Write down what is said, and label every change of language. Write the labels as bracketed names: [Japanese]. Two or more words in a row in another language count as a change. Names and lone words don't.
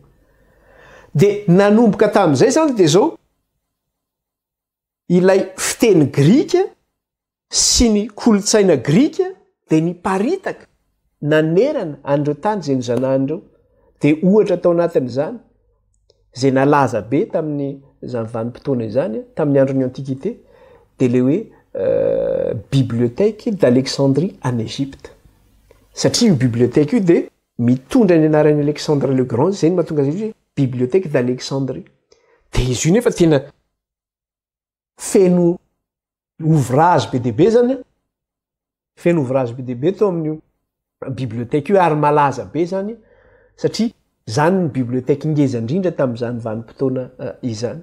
[Malagasy] Dia nanomboka tamin'izay zany dia zao ilay fiteny Grika sy ny kolotsaina Grika dia niparitaka nanerana an'ireo tany zay nizanahan'ireo. Dia ohatra tao anatin'izany zay nalaza be tamin'ny zany vanim-potoana izany tamin'ny andron'ny antikité dia le hoe [French] bibliothèque d'Alexandrie en Égypte. [Malagasy] Satria io bibliothèque io dia mitondra ny anaran'ny Alexandre le Grand zay ny mahatonga azy hoe bibliothèque d'Alexandrie. Dia izy io nefa tena feno ouvrage be deaibe zany, feno ouvrage be deaibe tao amin'io bibliothèque io ary malaza be zany satria zany ny bibliothèque ngeza indrindra tamin'izany vanim-potoana izany.